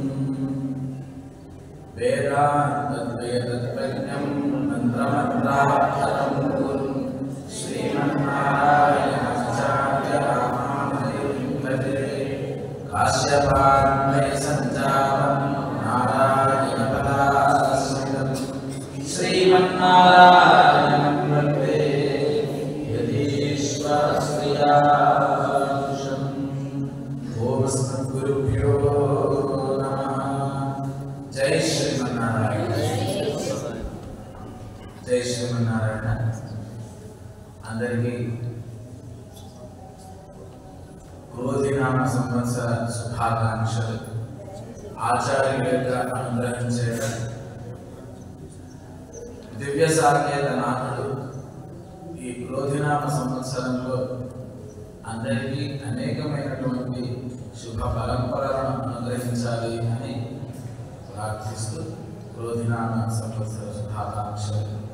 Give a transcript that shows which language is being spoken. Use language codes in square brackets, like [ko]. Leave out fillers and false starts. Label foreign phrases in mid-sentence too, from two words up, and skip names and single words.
[sa] वेदान्तद्वयतत्त्वज्ञं मन्त्रमन्त्रार्थं गुरुं काश्यपान्मयसञ्जातं नारायणपदाश्रितं श्रीमन्नारायणं वन्दे यतीश्वरश्रियाशुषम्। ओम अस्मद्गुरुभ्यो नमः। जय श्रीमन्नारायण। जय श्रीमन्नारायण। [te] అందరికీ క్రోధినామ సంవత్సర శుభాకాంక్షలు. ఆచార్యుల యొక్క అనుగ్రహం చేత దివ్య సాకేత నాథుడు ఈ క్రోధినామ సంవత్సరంలో అందరికీ అనేకమైనటువంటి శుభ పరంపరలను అనుగ్రహించాలి అని ప్రార్థిస్తూ క్రోధినామ సంవత్సర శుభాకాంక్షలు.